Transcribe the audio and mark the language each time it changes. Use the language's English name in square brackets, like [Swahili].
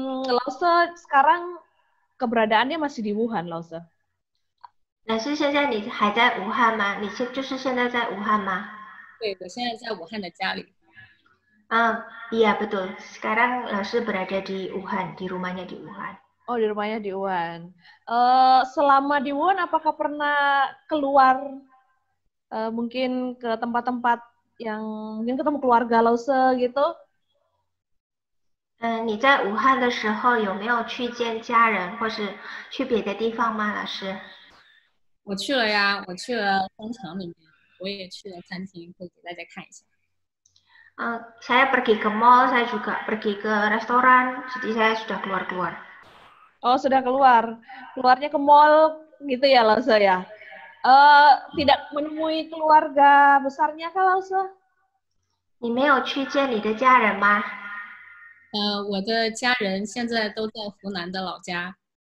[Indonesian] Lause sekarang keberadaannya masih di Wuhan, Lause. [Chinese] 老师，现在你还在武汉吗？你就是现在在武汉吗？对，我现在在武汉的家里。 [Indonesian] Iya betul. Sekarang Lause berada di Wuhan, di rumahnya di Wuhan. Oh, di rumahnya di Wuhan. Selama di Wuhan, apakah pernah keluar mungkin ke tempat-tempat yang mungkin ketemu keluarga Lause gitu? [Chinese] 你在武汉的时候有没有去见家人，或是去别的地方吗，老师？我去了呀，我去了商场里面，我也去了餐厅，可以给大家看一下。 [Indonesian] Saya pergi ke mall, saya juga pergi ke restoran, jadi saya sudah keluar-keluar. Oh, sudah keluar. Keluarnya ke mall gitu ya, Lause ya? Tidak menemui keluarga besarnya kah, Lause? [Chinese] 你没有去见你的家人吗？我的家人现在都在湖南的老家。